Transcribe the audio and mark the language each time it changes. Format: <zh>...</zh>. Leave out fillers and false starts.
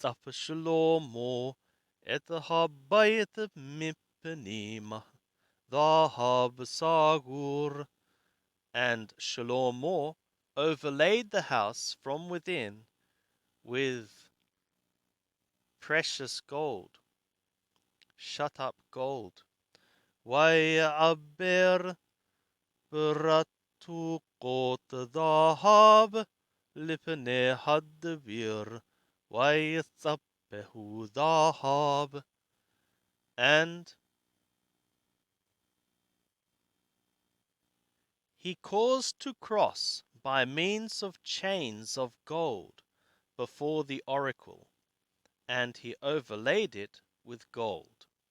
<he>Shlomo et habayit mipenim dhahab sagur.</he> <en>And Shlomo overlaid the house from within with precious gold, shut up gold.</en> <he>ויעבר ברתוקות זהב לפני הדביר, ויצפהו זהב.</he> <en>And he caused to cross by means of chains of gold before the oracle, and he overlaid it with gold.</en>